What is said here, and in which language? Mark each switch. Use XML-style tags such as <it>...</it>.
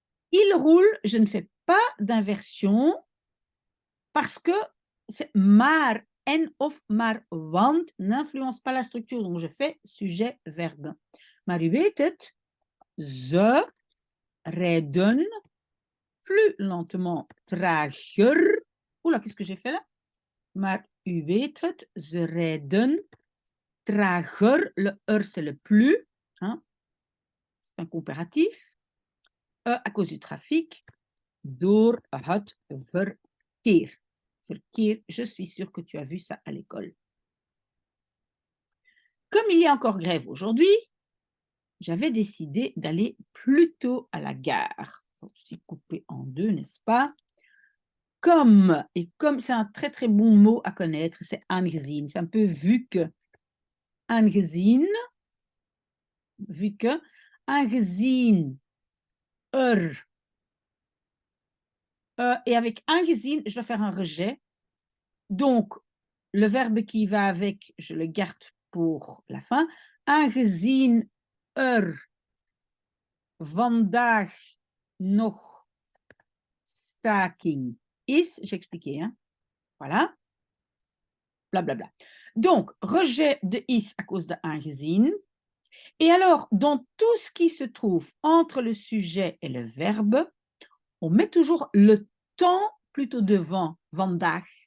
<fr>Il roule, je ne fais pas d'inversion parce que c'est</fr> <nl>maar en of maar want</nl> <fr>n'influence pas la structure. Donc, je fais sujet, verbe.</fr> <nl>Maar u weet het, ze rijden</nl> <fr>plus lentement,</fr> <nl>trager.</nl> <fr>Oula, qu'est-ce que j'ai fait là?</fr> <nl>Maar u weet het, ze rijden trager.</nl> <fr>Le c'est le plus. Hein? C'est un comparatif. À cause du trafic.</fr> <nl>Door het verkeer.</nl> <fr>Verkeer, je suis sûre que tu as vu ça à l'école. Comme il y a encore grève aujourd'hui, j'avais décidé d'aller plus tôt à la gare. C'est coupé en deux, n'est-ce pas? Comme, et comme c'est un très très bon mot à connaître, c'est aangezien. C'est un peu vu que. Aangezien, vu que. Aangezien, et avec aangezien, je dois faire un rejet. Donc, le verbe qui va avec, je le garde pour la fin.</fr> <nl>Aangezien vandaag nog staking is.</nl> <fr>J'ai expliqué, hein? Voilà. Blablabla. Donc, rejet de is à cause de aangezien. Et alors, dans tout ce qui se trouve entre le sujet et le verbe, on met toujours le temps plutôt devant vandaag.</fr>